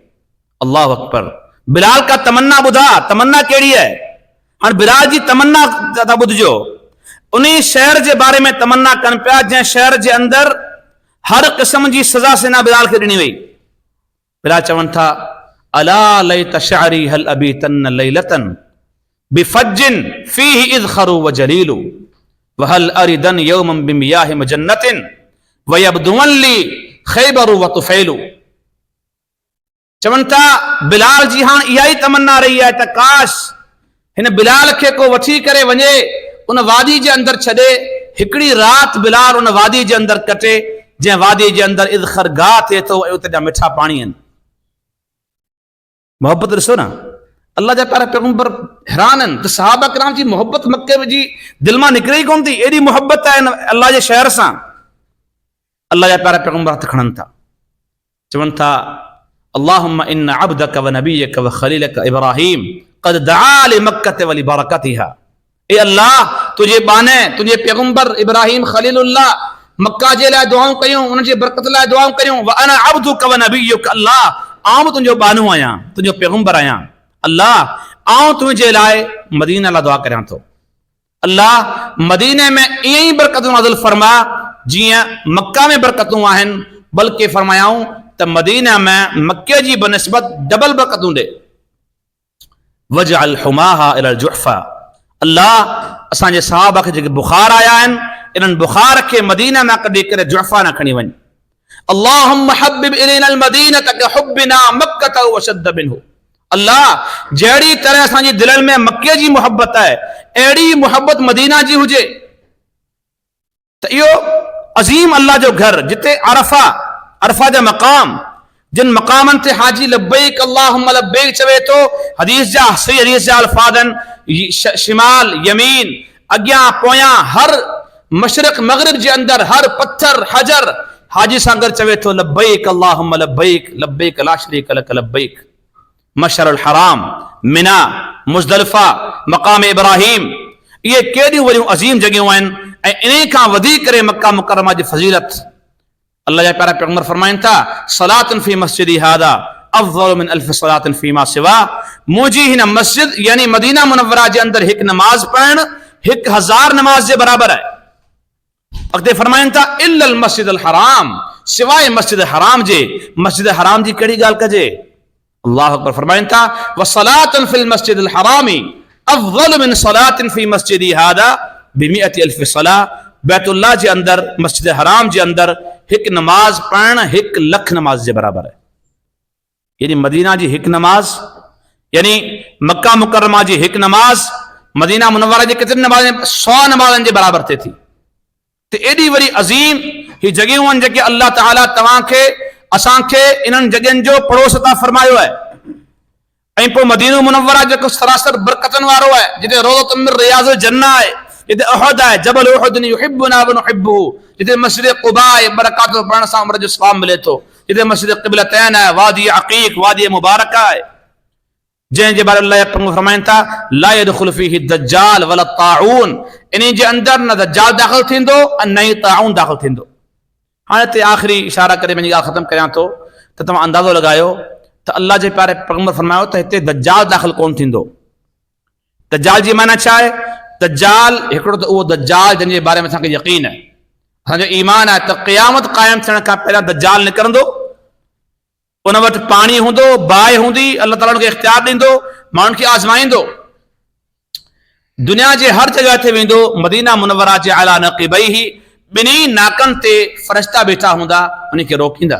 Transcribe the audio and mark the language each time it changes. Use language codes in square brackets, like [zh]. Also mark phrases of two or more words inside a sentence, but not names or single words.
[ar] الله أكبر. [sd] बिलाल का तमन्ना ॿुधा, तमन्ना कहिड़ी आहे। हाणे बिलाल जी तमन्ना था ॿुधिजो। उन शहर जे बारे में तमन्ना कनि पिया जंहिं शहर जे अंदर हर क़िस्म जी सज़ा सैयदना बिलाल खे ॾिनी वई। [ar] बिलाल चवनि था, ألا ليت شعري هل أبيتن ليلة بفج فيه إذخر وجليل وهل أردن يوما بمياه مجنة ويبدون لي خيبر وطفيل. [sd] चवनि था, बिलाल जी हाणे इहा ई तमन्ना रही आहे त काश हिन बिलाल खे को वठी करे वञे, उन वादी जे अंदर छॾे, हिकिड़ी राति बिलाल उन वादी जे अंदर कटे जंहिं वादी जे अंदर इज़खर गाह थिए थो ऐं उते जा मिठा पाणी आहिनि। मोहब्बत ॾिसो न, अल्लाह जा प्यारा पैगंबर हैरान आहिनि त सहाबा किराम जी मोहब्बत मक्के जी दिलि मां निकिरे ई कोन थी। एॾी मोहब्बत आहे अल्लाह जे शहर सां। अल्लाह जा प्यारा पैगंबर हथ खणनि था, चवनि था, [ar] اللهم إن عبدك ونبيك وخليلك إبراهيم قد دعا لمكة ولبركتها. [sd] ए अल्लाह, तुझे बाने तुझे पैगंबर इब्राहिम खलीलुल्लाह मक्का जे लाइ दुआऊं कयूं, उन जे बरकत लाइ दुआऊं कयूं। [ar] وأنا عبدك ونبيك, [sd] अल्लाह आऊं तुंहिंजो बानो आहियां, तुंहिंजो पैगंबर आहियां। अल्लाह आऊं तुंहिंजे लाइ मदीना लाइ दुआ करियां थो। अल्लाह मदीने में ईअं ई बरकतूं नाज़िल फरमा जीअं मक्का में बरकतूं आहिनि, बल्कि फरमायाऊं त मदीना में मक्के जी बनिस्बत डबल बरकतूं ॾे। [ar] واجعل حماها إلى الجحفة, [sd] अल्लाह असांजे सहाबा खे जेके बुखार आया आहिनि, इन्हनि बुखार खे मदीना में कढी करे जुहफा न खणी वञ। [ar] اللهم حبب إلينا المدينة كحبنا مكة وأشد منه. [sd] अल्लाह जहिड़ी तरह असांजी दिलनि में मक्के जी मोहब्बत आहे, अहिड़ी मोहब्बत मदीना जी हुजे। त इहो अज़ीम अल्लाह जो घर, जिते अरफा जा मक़ाम, जिन मक़ामनि ते हाजी [ar] لبيك اللهم لبيك [sd] चवे थो, हदीस जा सही हदीस जा अल्फाज़ आहिनि, शिमाल यमीन अॻियां पोयां हर मशरिक़ मग़रिब जे अंदर हर पत्थर हजर हाजी सां गॾु चवे थो, [ar] لبيك اللهم لبيك لبيك لا شريك لك لبيك. [sd] मशअरुल हराम, मिना, मुज़दलिफ़ा, मक़ाम इब्राहिम, इहे केॾियूं वॾियूं अज़ीम जॻहियूं आहिनि। ऐं इन खां वधीक करे मक्का मुकरमा जी फज़ीलत अल्लाह जा प्यारा पैगंबर फरमाइनि था, [ar] صلاة في مسجدي هذا أفضل من ألف صلاة فيما سوى. [sd] मुंहिंजी हिन मस्जिद यानी मदीना मुनव्वरा जे अंदर हिकु नमाज़ पढ़णु 1000 नमाज़ जे बराबर आहे। अॻिते फरमाइनि था, [ar] إلا المسجد الحرام, [sd] सिवाय मस्जिद हराम जे। मस्जिद हराम जी कहिड़ी ॻाल्हि कजे। [ar] الله أكبر. [sd] फरमाइनि था, [ar] وصلاة في المسجد الحرام أفضل من صلاة في مسجدي هذا بمئة ألف صلاة. [sd] बैतुल्लाह जे अंदर, मस्जिद हराम जे अंदर हिकु नमाज पढ़णु 1,00,000 नमाज जे बराबर आहे। यानी मदीना जी हिकु नमाज, यानी मक्का मुकरमा जी हिकु नमाज मदीना मुनव्वरा जी केतिरी नमाज़, 100 नमाज़नि जे बराबर थिए थी। त एॾी वरी अज़ीम ही जॻहियूं आहिनि जेके अल्लाह ताला तव्हांखे असांखे इन्हनि जॻहियुनि जो पड़ोस अता फरमायो आहे। ऐं पोइ मदीनो मुनव्वरा जेको सरासर बरकतनि वारो आहे, जिते [ar] روضة من رياض الجنة [sd] आहे, जिते उहद आहे, [ar] جبل أحد يحبنا ونحبه, [sd] जिते मस्जिद क़ुबा आहे, बरक़ात पढ़ण सां उमर जो सवाब मिले थो, जिते मस्जिद क़िबलतैन आहे, वादी अक़ीक़, वादी मुबारक आहे, जंहिंजे बारे अल्लाह फरमाइनि था [ar] لا يدخل فيه دجال ولا طاعون, [sd] इन जे अंदरि न दज्जाल दाख़िल थींदो ऐं न ई ताऊन दाख़िल थींदो। हाणे हिते आख़िरी इशारा करे पंहिंजी ॻाल्हि ख़तमु कयां थो त तव्हां अंदाज़ो लॻायो त अल्लाह जे प्यारे पैगंबर फरमायो त हिते दज्जाल दाख़िल कोन थींदो। दज्जाल जी माना छा आहे? दज्जाल हिकिड़ो त उहो दज्जाल जंहिंजे बारे में असांखे यकीन आहे, असांजो ईमान आहे त क़यामत क़ाइमु थियण खां पहिरियां दज्जाल निकिरंदो, उन वटि पाणी हूंदो, बाहि हूंदी, अल्लाह ताला हुनखे इख्तियार ॾींदो, माण्हुनि खे आज़माईंदो, दुनिया जे हर जॻह ते वेंदो, मदीना मुनव्वरा जे आला नक़ीबैहि ॿिन्ही नाकनि ते फ़रिश्ता वेठा हूंदा, उनखे रोकींदा।